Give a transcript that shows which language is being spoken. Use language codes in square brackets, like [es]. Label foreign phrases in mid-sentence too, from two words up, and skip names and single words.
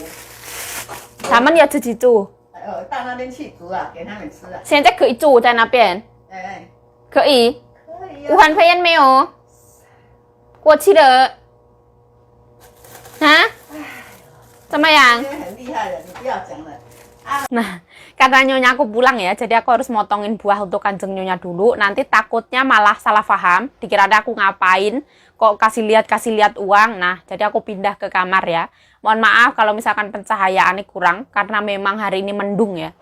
[zh] 他们要自己煮。到那边去煮啊，给他们吃啊。现在可以煮在那边。可以。可以武汉肺炎没有？过期了。啊？怎么样？很厉害的，你不要讲了。 [id] Nah, karena nyonya aku pulang ya, jadi aku harus motongin buah untuk kanjeng nyonya dulu. Nanti takutnya malah salah paham, dikira aku ngapain, kok kasih lihat uang. Nah, jadi aku pindah ke kamar ya. Mohon maaf kalau misalkan pencahayaannya kurang, karena memang hari ini mendung ya.